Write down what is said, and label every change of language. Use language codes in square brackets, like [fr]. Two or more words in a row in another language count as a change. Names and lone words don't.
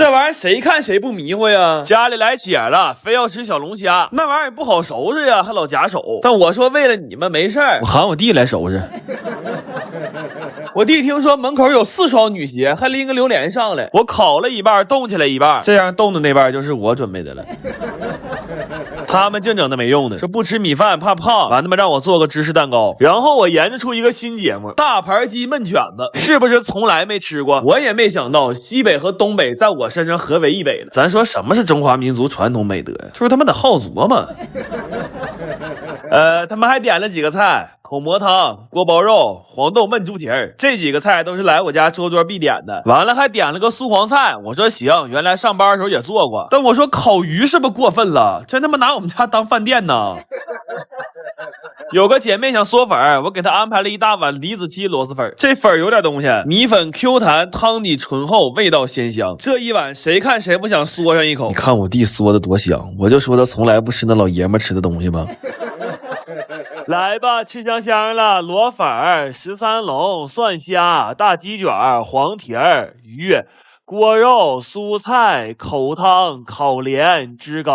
[zh] 這玩意兒誰看誰不迷糊呀？家裡來姐了，非要吃小龍蝦，那玩意兒也不好收拾呀，還老夾手。但我說為了你們沒事兒，我喊我弟來收拾。我弟聽說門口有4雙女鞋，還拎個榴蓮上來，我烤了一半，凍起來一半，這樣凍的那半就是我準備的了。他們淨整的沒用的，說不吃米飯怕胖，完他媽讓我做個芝士蛋糕。然後我研究出一個新節目，大盘鸡燜卷子，是不是從來没吃過？我也沒想到西北和东北在我身上合为一北了。咱說什麼是中華民族傳統美德呀？就是他媽得好琢磨。他們還點了幾個菜，口蘑湯、鍋包肉、黃豆燜豬蹄兒，這幾個菜都是來我家桌桌必點的。完了還點了個素黃菜，我說行，原來上班的時候也做過。但我說烤魚是不是過分了？真他媽拿我們家當飯店呢？有個姐妹想嗦粉，我給她安排了一大碗李子柒螺螄粉。這粉有點東西，米粉 Q 彈，湯底醇厚，味道鮮香。這一碗誰看誰不想嗦上一口？你看我弟嗦的多香，我就說他從來不吃那老爺們吃的東西嗎？來吧，吃香香了，螺粉、13龍、蒜蝦、大雞卷、黃蹄兒、魚、鍋肉、蔬菜、口湯、烤蓮、汁糕。